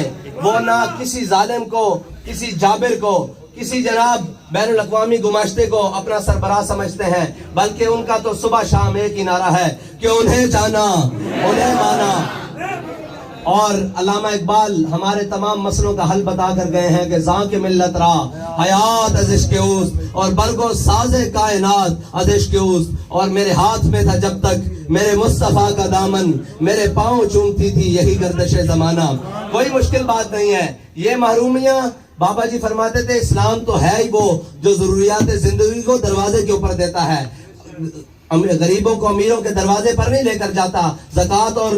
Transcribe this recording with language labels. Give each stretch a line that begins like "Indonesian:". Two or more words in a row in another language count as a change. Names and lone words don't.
Urdu: وہ نہ کسی ظالم کو، کسی جابر کو، کسی جناب بین الاقوامی گماشتے کو اپنا سربراہ سمجھتے ہیں، بلکہ ان کا تو صبح شام ایک ہی نعرہ ہے کہ انہیں جانا، انہیں مانا. اور علامہ اقبال ہمارے تمام مسئلوں کا حل بتا کر گئے ہیں کہ
Persian: ذاک ملت را حیات از عشق اوست
Urdu: اور
Persian: برگو ساز کائنات از عشق اوست،
Urdu: اور میرے ہاتھ میں تھا جب تک میرے مصطفیٰ کا دامن، میرے پاؤں چومتی تھی یہی گردش زمانہ۔ کوئی مشکل بات نہیں ہے یہ محرومیاں۔ بابا جی فرماتے تھے اسلام تو ہے ہی وہ جو ضروریات زندگی کو دروازے کے اوپر دیتا ہے، غریبوں کو امیروں کے دروازے پر نہیں لے کر جاتا، زکوٰۃ اور